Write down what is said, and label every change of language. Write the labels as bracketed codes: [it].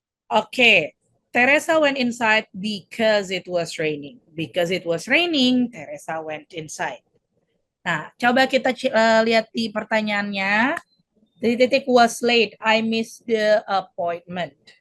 [en] Oke, Teresa went inside because it was raining. Because it was raining, Teresa went inside. [id] Nah, coba kita lihat di pertanyaannya. [en] Titik was late, I missed the appointment.